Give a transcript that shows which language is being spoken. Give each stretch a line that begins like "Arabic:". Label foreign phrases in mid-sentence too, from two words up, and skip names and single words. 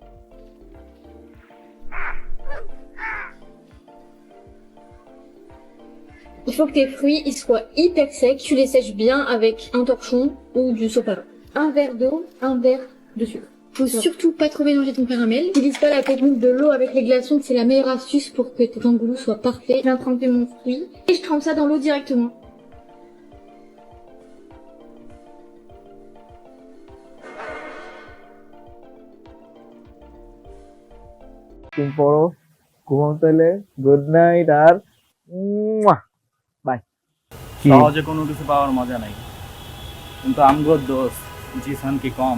French: Il faut que tes fruits ils soient hyper secs. Tu les sèches bien avec un torchon ou du sopalin. Un verre d'eau, un verre de sucre. Faut surtout pas trop mélanger ton caramel. N'utilise pas la technique de l'eau avec les glaçons, c'est la meilleure astuce pour que tes tangoulous soient parfaits. Je viens tremper mon fruit et je trempe ça dans l'eau directement.
English: good night
Bangla: আর বাই। সহজে কোনো কিছু পাওয়ার মজা নাই, কিন্তু আমগো দোষ জিসান কি কম।